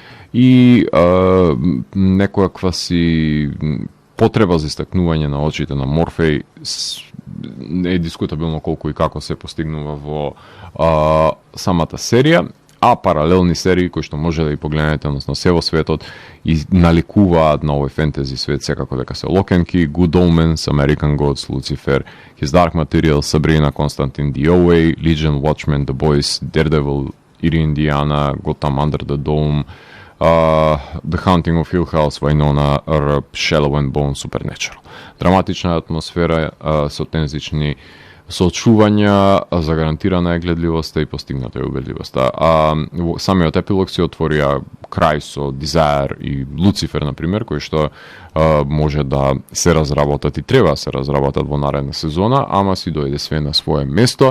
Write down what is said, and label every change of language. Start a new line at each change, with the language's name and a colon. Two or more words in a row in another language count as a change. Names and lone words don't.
Macedonian: и некоја си потреба за истакнување на очите на Морфеј е дискутабилно колку и како се постигнува во самата серија, а паралелни серии кои што може да ги погледнете, односно се во светот и наликуваат на овој фентези свет, секако дека се Локенки, Good Omens, American Gods, Lucifer, His Dark Materials, Sabrina, Constantine, The OA, Legion, Watchmen, The Boys, Daredevil, Eerie Indiana, Gotham Under the Dome, The Haunting of Hill House, Winona Earp, Shallow and Bone, Supernatural. Драматична атмосфера со тензични соочувања, загарантирана е гледливоста и постигната е убедливоста. Самиот епилог се отворија крај со Desire и Lucifer, например, кои што може да се разработат и треба да се разработат во наредна сезона, ама си дојде све на свое место.